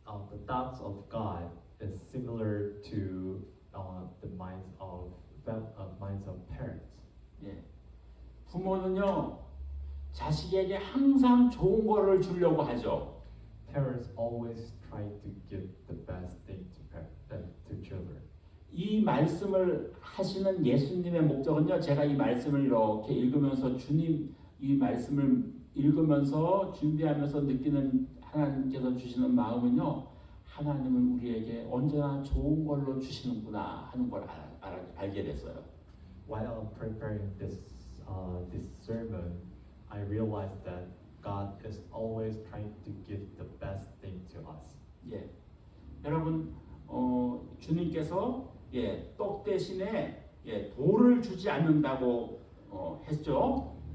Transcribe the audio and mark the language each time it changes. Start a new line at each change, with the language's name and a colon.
English: The thoughts of God is similar to the minds of parents.
Korean: 예. 부모는요, 자식에게 항상 좋은 거를 주려고 하죠.
English: Parents always try to give the best thing to children.
Korean: 이 말씀을 하시는 예수님의 목적은요, 제가 이 말씀을 이렇게 읽으면서 주님 이 말씀을 읽으면서 준비하면서 느끼는 하나님께서 주시는 마음은요, 하나님은 우리에게 언제나 좋은 걸로 주시는구나 하는 걸 알게 됐어요.
English: While preparing this sermon, I realized that God is always trying to give the best thing to us.
Korean: 예, 여러분 주님께서 떡 대신에 돌을 주지 않는다고 했죠.